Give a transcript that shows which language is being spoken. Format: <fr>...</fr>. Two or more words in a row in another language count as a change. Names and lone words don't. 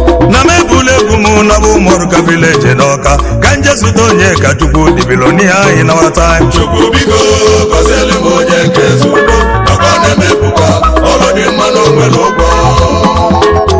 <ig>Na m ebule egwu m na bụ Ụmụọrụka village n'Ọka, ka nje zute Onyeka Chukwu,</ig> <en>the billionaire in our time.</en> <ig>Chukwu biko, gọziele m onye nke Ezudo, ọgọ na-emepụta, ọrụ dị mma na o nwere ụgwọ.</ig>